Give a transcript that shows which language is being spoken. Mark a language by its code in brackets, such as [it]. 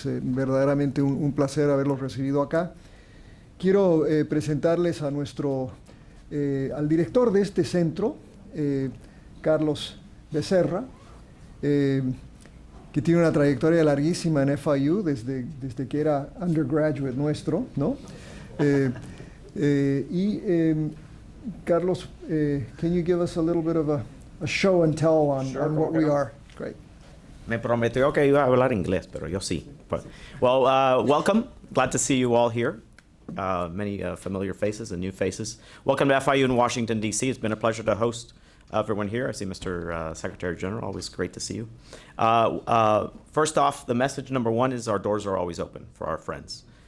[es] Es verdaderamente un placer haberlos recibido acá. Quiero presentarles a al director de este centro, Carlos Becerra, que tiene una trayectoria larguísima en FIU desde que era undergraduate nuestro, ¿no? [en] Carlos, can you give us a little bit of a show and tell on what we are? Great. [es] Me prometió que iba a hablar inglés, pero yo sí. [en] Well, welcome. Glad to see you all here. Many familiar faces and new faces. Welcome to FIU in Washington, D.C. It's been a pleasure to host everyone here. I see Mr. Secretary General. Always great to see you. First off, the message number one is our doors are always open for our friends.